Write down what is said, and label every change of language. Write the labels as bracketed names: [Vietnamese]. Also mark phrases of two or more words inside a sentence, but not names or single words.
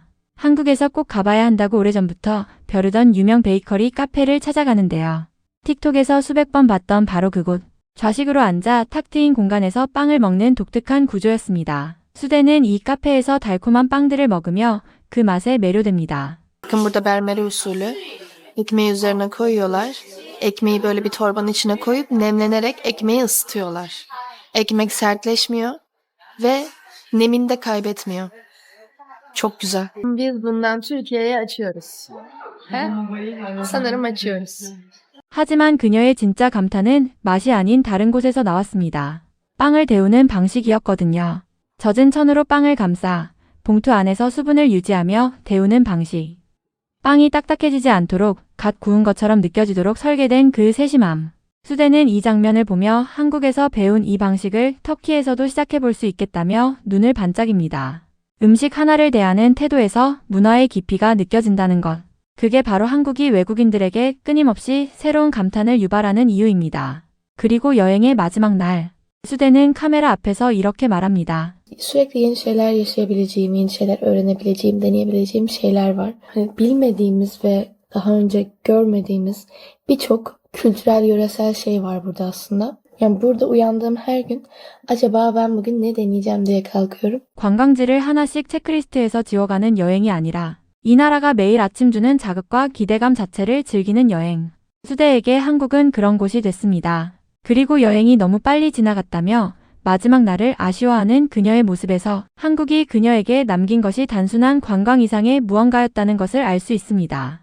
[Korean] 한국에서 꼭 가봐야 한다고 오래전부터 벼르던 유명 베이커리 카페를 찾아가는데요. 틱톡에서 수백 번 봤던 바로 그곳. 좌식으로 앉아 탁 트인 공간에서 빵을 먹는 독특한 구조였습니다. 수대는 이 카페에서 달콤한 빵들을 먹으며 그 맛에 매료됩니다. [Turkish] Bakın burada Bermeri usulü ekmeği üzerine koyuyorlar. Ekmeği böyle bir torbanın içine koyup nemlenerek ekmeği ısıtıyorlar. Ekmek sertleşmiyor ve nemini de kaybetmiyor. Çok güzel. Biz bundan Türkiye'ye açıyoruz. He? Sanırım açıyoruz. [Korean] 하지만 그녀의 진짜 감탄은 맛이 아닌 다른 곳에서 나왔습니다. 빵을 데우는 방식이었거든요. 젖은 천으로 빵을 감싸 봉투 안에서 수분을 유지하며 데우는 방식. 빵이 딱딱해지지 않도록 갓 구운 것처럼 느껴지도록 설계된 그 세심함. 수대는 이 장면을 보며 한국에서 배운 이 방식을 터키에서도 시작해 볼 수 있겠다며 눈을 반짝입니다. 음식 하나를 대하는 태도에서 문화의 깊이가 느껴진다는 것. 그게 바로 한국이 외국인들에게 끊임없이 새로운 감탄을 유발하는 이유입니다. 그리고 여행의 마지막 날. 수대는 카메라 앞에서 이렇게 말합니다. [Turkish] Sürekli yeni şeyler yaşayabileceğim, yeni şeyler öğrenebileceğim, deneyebileceğim şeyler var. Hani bilmediğimiz ve daha önce görmediğimiz birçok kültürel, yöresel şey var burada aslında. Yani burada uyandığım her gün acaba ben bugün ne deneyeceğim diye kalkıyorum. [Korean] 관광지를 하나씩 체크리스트에서 지워가는 여행이 아니라 이 나라가 매일 아침 주는 자극과 기대감 자체를 즐기는 여행. 수대에게 한국은 그런 곳이 됐습니다. 그리고 여행이 너무 빨리 지나갔다며 마지막 날을 아쉬워하는 그녀의 모습에서 한국이 그녀에게 남긴 것이 단순한 관광 이상의 무언가였다는 것을 알 수 있습니다.